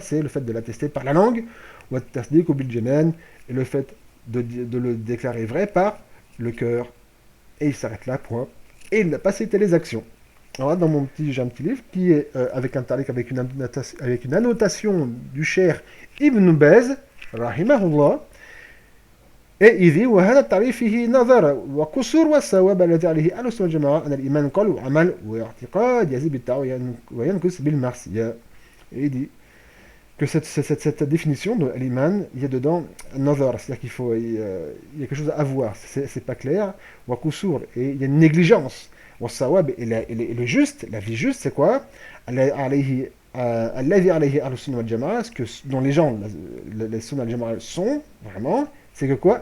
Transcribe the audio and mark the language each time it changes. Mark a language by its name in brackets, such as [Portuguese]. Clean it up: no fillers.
[French] C'est le fait de l'attester par la langue, wa tasdiq bil janan, et le fait de le déclarer vrai par le cœur. Et il s'arrête là, point. Et il n'a pas cité les actions. Alors là, j'ai un petit livre qui est avec un tariq, avec une annotation du cher Ibn Baz, rahimahullah. Et il dit [Arabic] وهذا التعريف فيه نظر وقصور والصواب الذي عليه أهل السنة والجماعة أن الإيمان قول وعمل واعتقاد يزيد بالطاعة وينقص بالمعصية. [French] Et il dit que cette définition de l'iman, il y a dedans un nazar, c'est-à-dire qu'il faut, il y a quelque chose à voir, c'est pas clair, wa kusur, et il y a une négligence, wa sawab, et le juste, la vie juste, c'est quoi? [Arabic] Alladhi alayhi ahlus sunnah wal jama'a, [French] ce que dont les gens, les sunnah wal jama'a sont vraiment, c'est que quoi?